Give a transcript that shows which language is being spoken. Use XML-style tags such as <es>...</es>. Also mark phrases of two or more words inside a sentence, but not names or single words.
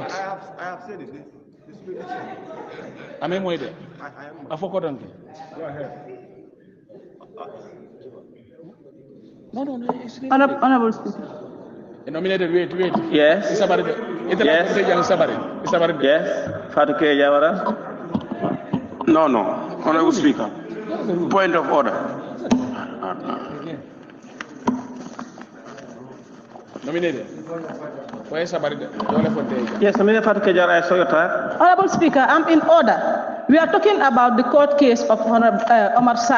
<en>I have said it. I'm waiting. I forgot. Go ahead. No. Honorable Speaker. Nominated, wait. Yes. Yes. Yes. Fatou K. Jawara. No. Honorable Speaker. Point of order. Nominated. Where is somebody? Yes, Nominated Fatou K. Jawara, I saw your time. Honorable Speaker, I'm in order. We are talking about the court case of Omar Sajo.</en>